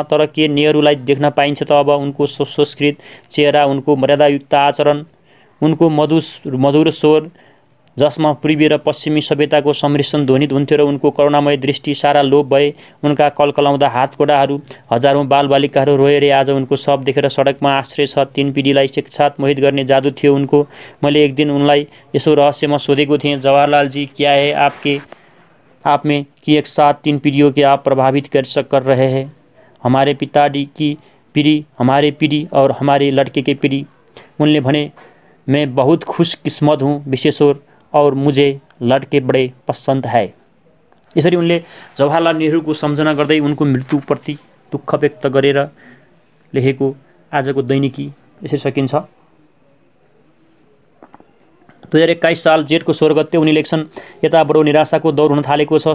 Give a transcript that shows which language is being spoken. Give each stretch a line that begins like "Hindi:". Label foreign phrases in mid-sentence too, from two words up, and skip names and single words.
Nepali: तर के नेहरूलाई देख्न पाइन्छ त अब? उनको संस्कृत चेहरा, उनको मर्यादायुक्त आचरण, उनको मधुर स्वर जसमा पूर्वी र पश्चिमी सभ्यताको सम्मिश्रण ध्वनित हुन्थ्यो र उनको करुणामय दृष्टि सारा लोप भए। उनका कलकलाउँदा हातकोडाहरू, हजारौँ बालबालिकाहरू रोए। आज उनको शव देखेर सडकमा आश्रय छ। 3 पिँढीलाई एकसाथ मोहित गर्ने जादु थियो उनको। मैले एक दिन उनलाई यसो रहस्यमा सोधेको थिएँ,
Hindi: जवाहरलाल जी, क्या है आप में कि एक साथ 3 पीढ़ियों के आप प्रभावित कर रहे हैं? हमारे पिताजी की पीढ़ी, हमारे पीढ़ी और हमारे लड़के की पीढ़ी।
Nepali: उनले भने,
Hindi: मैं बहुत खुशकिस्मत हूँ विशेश्वर, और मुझे लड़के बड़े पसंद है।
Nepali: यसरी उनले जवाहरलाल नेहरूको सम्झना गर्दै उनको मृत्युप्रति दुःख व्यक्त गरेर लेखेको आजको दैनिकी यसरी सकिन्छ। 2021 साल जेठको 16 गते उनी लेख्छन्, यता बडो निराशाको दौर हुन थालेको छ।